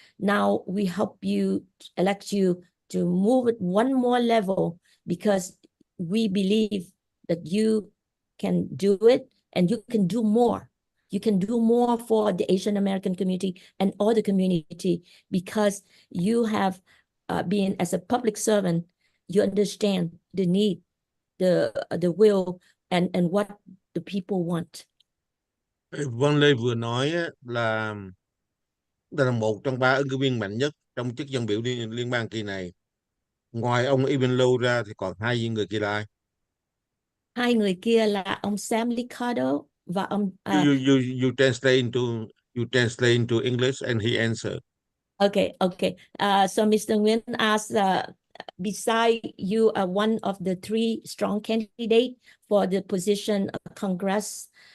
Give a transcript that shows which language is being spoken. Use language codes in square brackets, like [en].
[en] Now we help you, elect you to move it one more level, because we believe that you can do it, and you can do more. You can do more for the Asian American community and other community, because you have been as a public servant. You understand the need, the will, and what the people want. [vi] Vân-Lê vừa nói á, là đây là một trong ba ứng cử viên mạnh nhất trong chức dân biểu liên bang kỳ này. Ngoài ông Ibn Lâu ra thì còn hai người kia là ai? Hai người kia là ông Sam Liccardo và ông [en] You translate into English and he answered. Okay. So Mr. Nguyen asked, beside you are one of the three strong candidates for the position of Congress.